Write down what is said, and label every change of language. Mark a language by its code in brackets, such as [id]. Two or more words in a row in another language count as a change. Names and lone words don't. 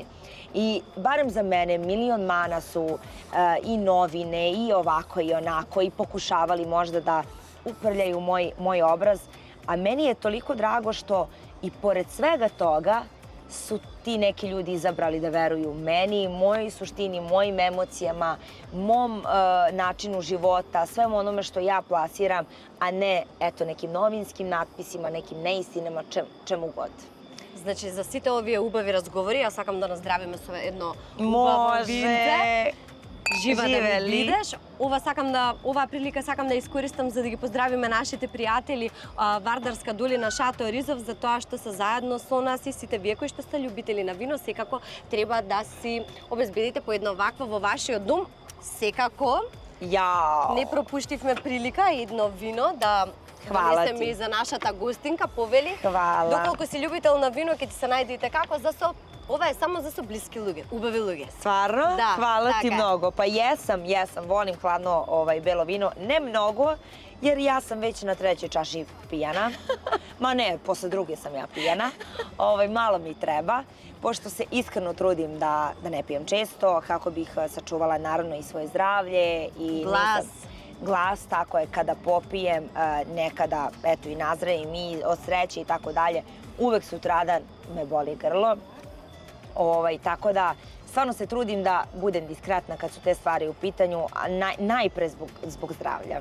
[sr] I barem za mene milion mana su i novine i ovako i onako i pokušavali možda da uprljaju moj obraz, a meni je toliko drago što i pored svega toga su ti neki ljudi izabrali da veruju meni, mojoj suštini, mojim emocijama, mom načinu života, svemu onome što ja plasiram, a ne eto nekim novinskim natpisima, nekim neistinama, čemu god. [mk] Значи, за сите овие убави разговори, ја сакам да наздравиме со едно убаво винце. Жива да ми бидеш. Оваа прилика сакам да искористам за да ги поздравиме нашите пријатели Вардарска долина Шато Ризов за тоа што се заедно со нас и сите вие кои што сте љубители на вино, секако треба да си обезбедите по едно вакво во вашиот дом. Секако не пропуштивме прилика едно вино да донесеме и за нашата гостинка, повели. [sr] Хвала. [mk] Доколку си љубител на вино, ќе ти се најдете како за со. Ова е само за со блиски луѓе, убави луѓе. [sr] Stvarno? Da, Hvala ti [mk] така. [sr] mnogo. Pa jesam, volim hladno belo vino. Ne mnogo, jer ja sam već na trećoj čaši pijana. Ma ne, posle druge sam ja pijana. Malo mi treba, pošto se iskreno trudim da ne pijem često, kako bih sačuvala naravno i svoje zdravlje. I glas, tako je, kada popijem, nekada, eto, i nazrevim i od sreće i tako dalje, uvek sutradan me boli grlo. Tako da, stvarno se trudim da budem diskretna kad su te stvari u pitanju, a najpre zbog zdravlja.